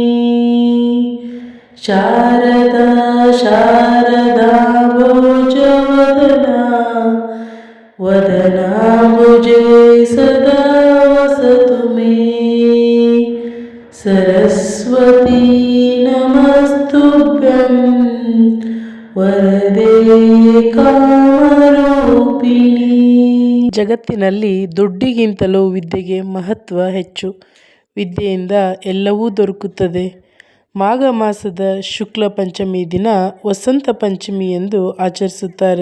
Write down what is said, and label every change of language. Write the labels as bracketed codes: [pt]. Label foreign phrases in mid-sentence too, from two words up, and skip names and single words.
[sa] शारदा शारदाम्बोजवदना वदनाम्बुजे सदा वसतु मे। सरस्वती नमस्तुभ्यं वरदे ಕಾಮರೂಪಿಣಿ. [kn] ಜಗತ್ತಿನಲ್ಲಿ ದುಡ್ಡಿಗಿಂತಲೂ ವಿದ್ಯೆಗೆ ಮಹತ್ವ ಹೆಚ್ಚು. ವಿದ್ಯೆಯಿಂದ ಎಲ್ಲವೂ ದೊರಕುತ್ತದೆ. ಮಾಘ ಮಾಸದ ಶುಕ್ಲ ಪಂಚಮಿ ದಿನ ವಸಂತ ಪಂಚಮಿ ಎಂದು ಆಚರಿಸುತ್ತಾರೆ.